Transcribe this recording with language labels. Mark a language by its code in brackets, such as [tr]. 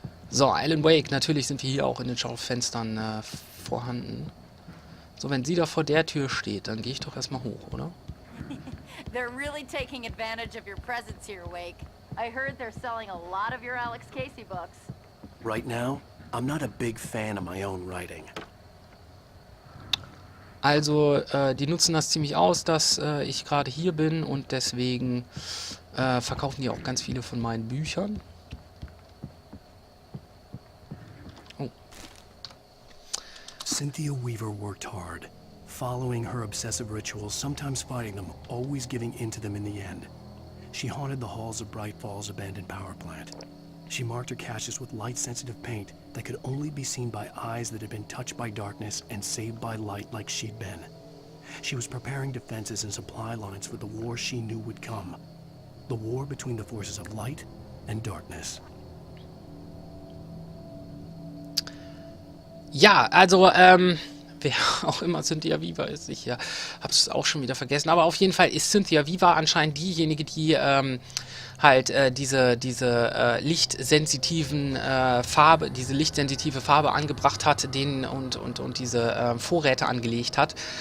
[de] So, Alan Wake, natürlich sind wir hier auch in den Schaufenstern vorhanden. So, wenn sie da vor der Tür steht, dann gehe ich doch erstmal hoch, oder? [en] They're really taking advantage of your presence here, Wake. I heard they're selling a lot of your Alex Casey books. Right now, I'm not a big fan of my own writing. [de] Also, die nutzen das ziemlich aus, dass ich gerade hier bin und deswegen verkaufen die auch ganz viele von meinen Büchern. Oh. [en] Cynthia Weaver worked hard, following her obsessive rituals, sometimes fighting them, always giving in to them in the end. She haunted the halls of Bright Falls' abandoned power plant. She marked her caches with light-sensitive paint that could only be seen by eyes that had been touched by darkness and saved by light like she'd been. She was preparing defenses and supply lines for the war she knew would come. The war between the forces of light and darkness. [de] Ja, also, wer auch immer Cynthia Weaver ist, ich habe es auch schon wieder vergessen, aber auf jeden Fall ist Cynthia Weaver anscheinend diejenige, die halt diese lichtsensitiven diese lichtsensitive Farbe angebracht hat, und diese Vorräte angelegt hat.